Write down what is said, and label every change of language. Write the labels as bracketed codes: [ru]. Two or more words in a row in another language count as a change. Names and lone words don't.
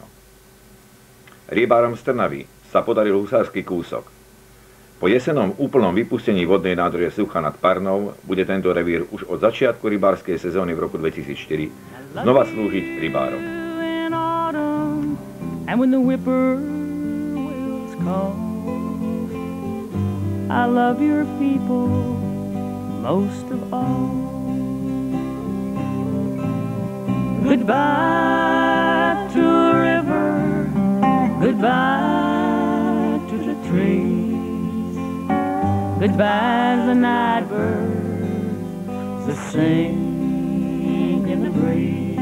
[sk] Rybárom z Trnavy sa podaril husársky kúsok. Po jesennom úplnom vypustení vodnej nádrže Suchá nad Parnou bude tento revír už od začiatku rybárskej sezóny v roku 2004 znova slúžiť rybárom. [en] I love your people most of all. Goodbye to a river, goodbye to the trees, goodbye to the night birds that sing in the breeze.